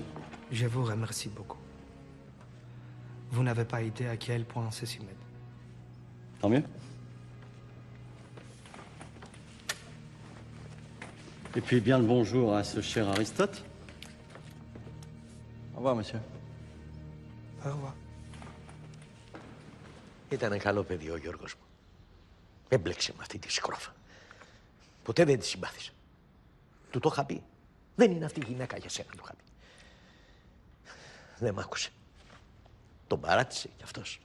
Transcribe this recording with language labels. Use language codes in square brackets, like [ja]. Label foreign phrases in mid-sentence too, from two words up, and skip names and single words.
[fr] Je vous remercie beaucoup. Vous n'avez pas idée à quel point ceci m'aide. Tant mieux. Et puis bien le bonjour à ce cher Aristote. Au revoir, monsieur. Au revoir. [el] Ήταν καλό παιδί ο Γιώργος μου. Έμπλεξε με αυτή τη σκρόφα. Ποτέ δεν τη συμπάθησα. Του το είχα πει. Δεν είναι αυτή η γυναίκα για σένα, του είχα πει. Δεν μ' άκουσε. Τον παράτησε κι αυτός.